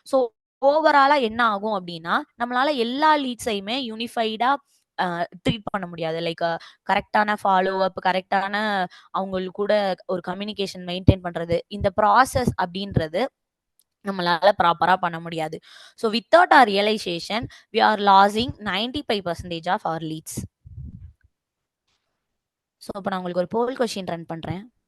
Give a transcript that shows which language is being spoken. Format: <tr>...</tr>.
<ta>So ஓவராலா என்ன ஆகும் அப்படின்னா நம்மளால எல்லா லீட்ஸையுமே யூனிஃபைடா ட்ரீட் பண்ண முடியாது. லைக் கரெக்டான ஃபாலோ அப், கரெக்டான அவங்களுக்கு கூட ஒரு கம்யூனிகேஷன் மெயின்டைன் பண்றது, இந்த ப்ராசஸ் அப்படின்றது நம்மளால ப்ராப்பரா பண்ண முடியாது.</ta> <en>So without our realisation we are losing 95% of our leads.</en> <ta>So இப்போ நான் உங்களுக்கு ஒரு போல் கொஸ்டின் ரன் பண்றேன்.</ta>